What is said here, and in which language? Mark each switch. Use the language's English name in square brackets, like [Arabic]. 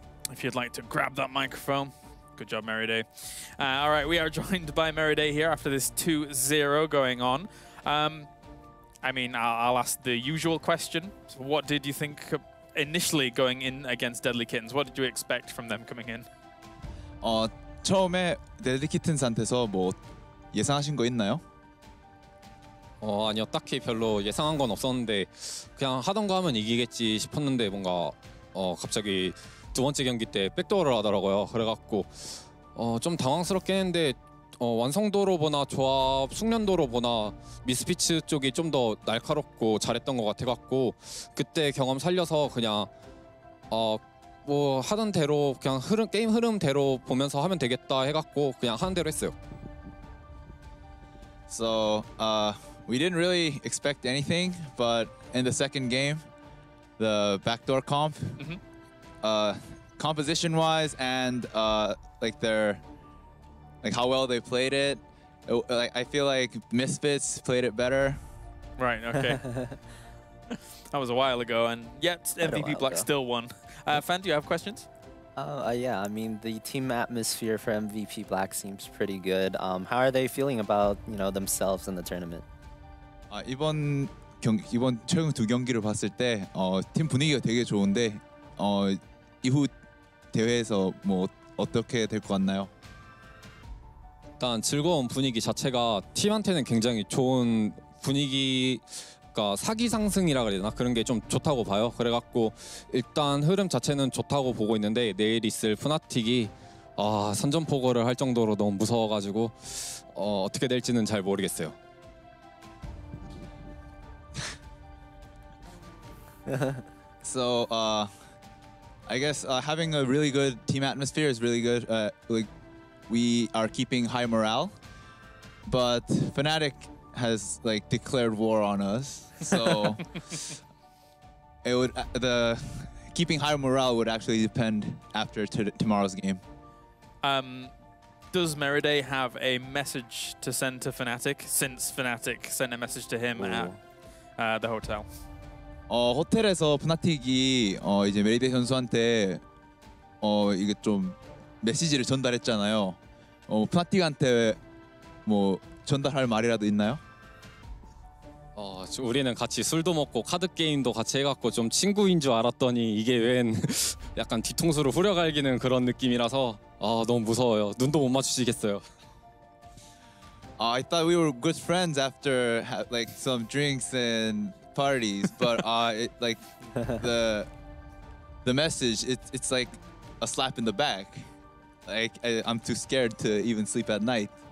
[English] If you'd like to grab that microphone. Good job, Meriday. All right, we are joined by Meriday here after this 2-0 going on. I mean, I'll ask the usual question. So what did you think initially going in against Deadlykittens? What did you expect from them coming in? [Korean] 처음에 데드리키튼스한테서 뭐 예상하신 거 있나요? 아니요, 딱히 별로 예상한 건 없었는데 그냥 하던 거 하면 이기겠지 싶었는데 뭔가 갑자기 두 번째 경기 때 백도어를 하더라고요. 그래갖고 좀 당황스럽긴 했는데 완성도로 보나 조합 숙련도로 보나 미스피츠 쪽이 좀 더 날카롭고 잘했던 것 같아갖고 그때 경험 살려서 그냥 뭐 하던 대로 그냥 게임 흐름대로 보면서 하면 되겠다 해갖고 그냥 하는 대로 했어요. [English] So, we didn't really expect anything, but in the second game, the backdoor comp, composition-wise and like how well they played it, like I feel like Misfits played it better. Right. Okay. That was a while ago, and yet MVP Black still won. Fan, do you have questions? Yeah, I mean, the team atmosphere for MVP Black seems pretty good. How are they feeling about, you know, themselves in the tournament? [Korean] 이번 최근 두 경기를 봤을 때 팀 분위기가 되게 좋은데 이후 대회에서 뭐 어떻게 될 것 같나요? 일단 즐거운 분위기 자체가 팀한테는 굉장히 좋은 분위기가 사기 상승이라 그래야 되나? 그런 게 좀 좋다고 봐요. 그래갖고 일단 흐름 자체는 좋다고 보고 있는데 내일 있을 푸나틱이 선전포고를 할 정도로 너무 무서워가지고 어떻게 될지는 잘 모르겠어요. [English] So, I guess having a really good team atmosphere is really good. Like we are keeping high morale, but Fnatic has like declared war on us. So it would the keeping high morale would actually depend after tomorrow's game. Does Meriday have a message to send to Fnatic since Fnatic sent a message to him at the hotel? [Korean] 호텔에서 푸나틱이 이제 메리데이 선수한테 이게 좀 메시지를 전달했잖아요. 프나틱한테 뭐 전달할 말이라도 있나요? 우리는 같이 술도 먹고 카드 게임도 같이 해갖고 좀 친구인 줄 알았더니 이게 웬 약간 뒤통수를 후려갈기는 그런 느낌이라서 너무 무서워요. 눈도 못 마주치겠어요. [English] I thought we were good friends after like some drinks and parties, but like the message, it's like a slap in the back. Like I'm too scared to even sleep at night.